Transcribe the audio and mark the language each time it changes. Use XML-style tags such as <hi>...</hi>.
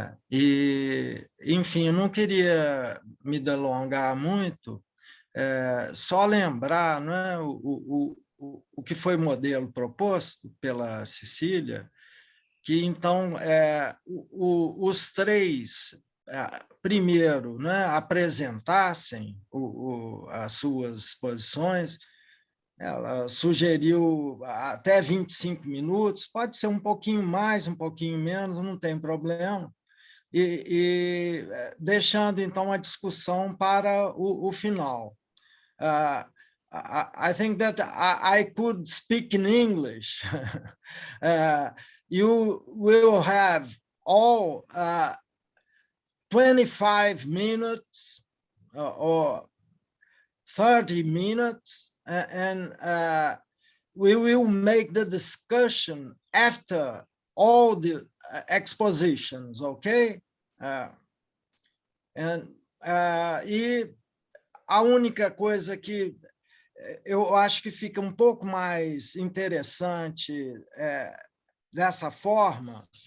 <pt>e, enfim, eu não queria me delongar muito, só lembrar, né, o que foi o modelo proposto pela Cecília, que, então, os 3, primeiro, né, apresentassem as suas posições. Ela sugeriu até 25 minutos, pode ser um pouquinho mais, um pouquinho menos, não tem problema, e deixando, então, a discussão para o final.</pt> <en>I think that I could speak in English. You will have all 25 minutes or 30 minutes, and we will make the discussion after all the expositions, okay?</en> <pt>E a única coisa que eu acho que fica um pouco mais interessante dessa forma</pt>